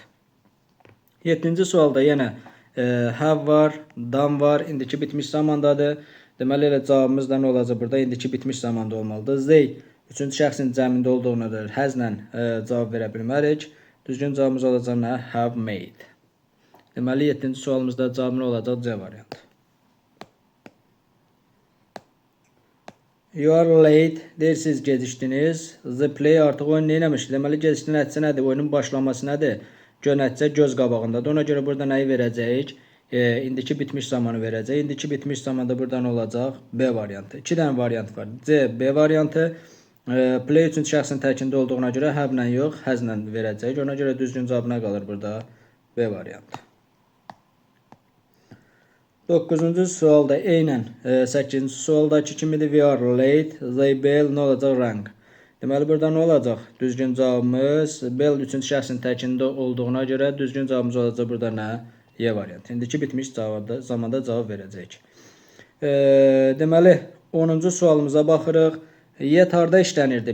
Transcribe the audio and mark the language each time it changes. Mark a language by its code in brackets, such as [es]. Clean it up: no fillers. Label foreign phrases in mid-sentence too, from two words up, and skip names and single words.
[az] 7-ci sualda yenə have var, done var. İndiki bitmiş zamandadır. Deməli, elə cavabımız da nə olacaq burada? İndiki bitmiş zamanda olmalıdır. They, üçüncü şəxsin cəmində olduğuna görə has-lə cavab verə bilmərik. Düzgün cavabımız olacaq nə? [en] Have made. [az] Deməli, 7-ci sualımızda cavabı nə olacaq? C variantı. [en] You are late. [az] Deyir, siz gecikdiniz. [en] The play [az] artıq oyun neyləmiş? Deməli, gecikdi nəticə nədir? Oyunun başlaması nədir? Nəticə göz qabağındadır. Ona görə burada nəyi verəcəyik? İndiki bitmiş zamanı verəcək. İndiki bitmiş zamanda burada nə olacaq? B variantı. İki dənə variant var. C, B variantı. Play üçün şəxsin təkində olduğuna görə have-lə yox, has-lə verəcək. Ona görə düzgün cavab nə qalır burada? B variantı. 9-cu sualda eynən 8-ci sualdakı kimidir? [en] We are late. The bell [az] nə olacaq? [en] Rang. [az] Deməli, burada nə olacaq? Düzgün cavabımız bell üçün şəxsin təkində olduğuna görə düzgün cavabımız olacaq burada nə? Y variantı. İndiki bitmiş zamanda cavab verəcək. Deməli, 10-cu sualımıza baxırıq. Yet harda işlənirdi?